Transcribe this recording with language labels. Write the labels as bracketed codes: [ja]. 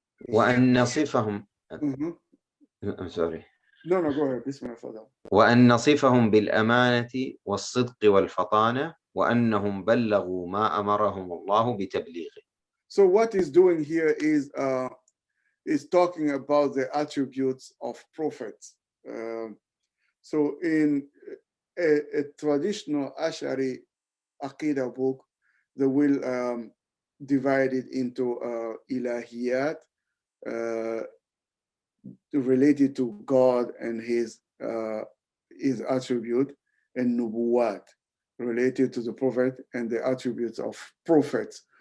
[ar] وأن نصفهم [en] I'm sorry. No, go ahead. Bismillah. [ar] وأن نصفهم بالأمانة والصدق والفطانة وأنهم بلغوا ما أمرهم الله بتبليغه. [en] So what he's doing here is talking about the attributes of prophets. So in a traditional Ash'ari Aqidah book, they will divide it into ilahiyat, related to God and his attribute, and nubuwat, related to the prophet and the attributes of prophets.